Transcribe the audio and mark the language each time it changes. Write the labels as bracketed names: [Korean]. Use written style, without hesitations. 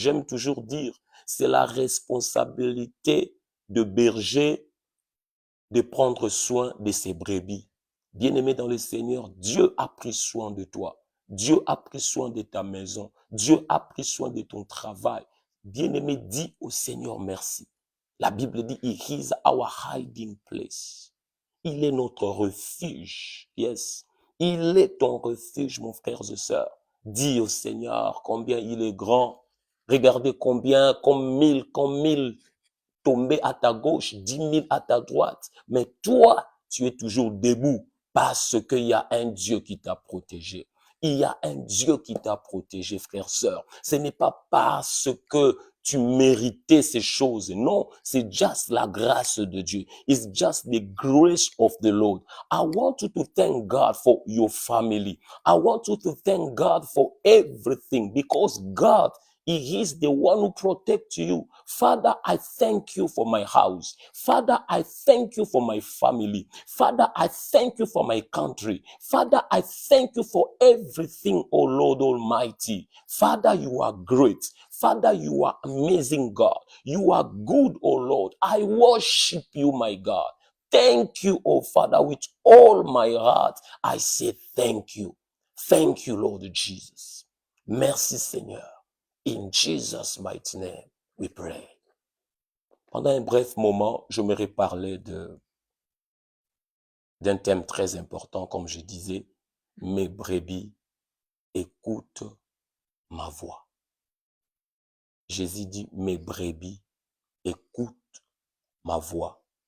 [French] J'aime toujours dire, c'est la responsabilité de berger de prendre soin de ses brebis. Bien-aimé dans le Seigneur, Dieu a pris soin de toi. Dieu a pris soin de ta maison. Dieu a pris soin de ton travail. Bien-aimé, dis au Seigneur merci. La Bible dit, [English] He is our hiding place. [French] Il est notre refuge. Yes. Il est ton refuge, mon frère et sœur. Dis au Seigneur combien il est grand. Regardez combien, comme mille tomber à ta gauche, 10 000 à ta droite. Mais toi, tu es toujours debout parce qu'il y a un Dieu qui t'a protégé. Il y a un Dieu qui t'a protégé, frère, sœur. Ce n'est pas parce que tu méritais ces choses. Non, c'est just la grâce de Dieu. [English] It's just the grace of the Lord. I want you to thank God for your family. I want you to thank God for everything because God, He is the one who protects you. Father, I thank you for my house. Father, I thank you for my family. Father, I thank you for my country. Father, I thank you for everything, oh Lord Almighty. Father, you are great. Father, you are amazing, God. You are good, oh Lord. I worship you, my God. Thank you, oh Father, with all my heart. I say thank you. Thank you, Lord Jesus. [French] Merci, Seigneur. [English] In Jesus' mighty name, we pray. [French] Pendant un bref moment, je me parler d'un thème très important, comme je disais, mes brebis écoutent ma voix. Jésus dit, mes brebis écoutent ma voix.